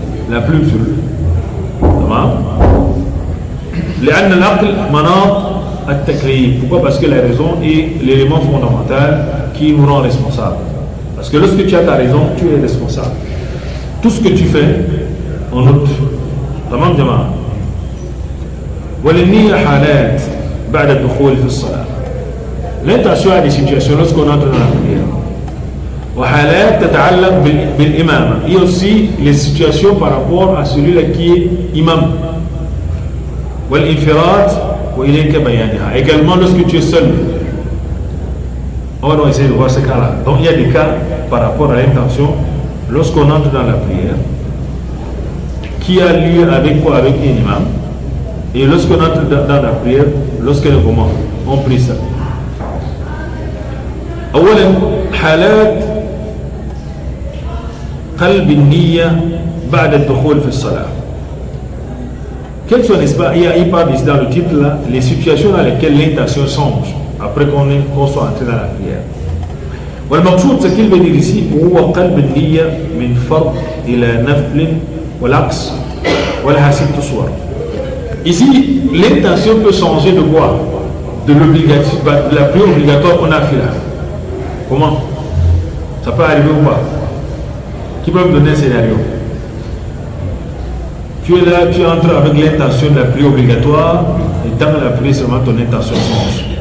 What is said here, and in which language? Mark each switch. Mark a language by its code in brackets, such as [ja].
[fr] La plume sur lui. Comment? [ar] لأن العقل مناط التكليف. [fr] Pourquoi? Parce que la raison est l'élément fondamental qui nous rend responsables. Parce que lorsque tu as ta raison, tu es responsable. Tout ce que tu fais, on note. [ar] تمام جماعة. وللنية حالات بعد الدخول في الصلاة. [fr] L'intention a des situations lorsqu'on entre dans la prière. [ar] وحالات تتعلق بالإمامة. [fr] Il y a aussi les situations par rapport à celui-là qui est imam. [ar] والإنفراد وإليك بيانها. [fr] Également lorsque tu es seul. On va essayer de voir ce cas-là. Donc il y a des cas par rapport à l'intention lorsqu'on entre dans la prière qui a lieu avec quoi? Avec un imam. Et lorsqu'on entre dans la prière, lorsqu'on comment? On prie ça. [ar] أولا حالات قلب النية بعد الدخول في الصلاة. [fr] Quelles sont, n'est-ce pas, il parle ici dans le titre là, les situations dans lesquelles l'intention songe après qu'on soit entré dans la prière. [ar] والمقصود [fr] ce qu'il veut dire ici [ar] هو قلب النية من فرض إلى نفل والعكس ولها 6 صور. [fr] Ici l'intention peut changer de quoi? De l'obligation, de la prière obligatoire qu'on a fait là. Comment? Ça peut arriver ou pas? Qui peut me donner un scénario? Tu es là, tu entres avec l'intention de la prière obligatoire, et dans la prière seulement ton intention change.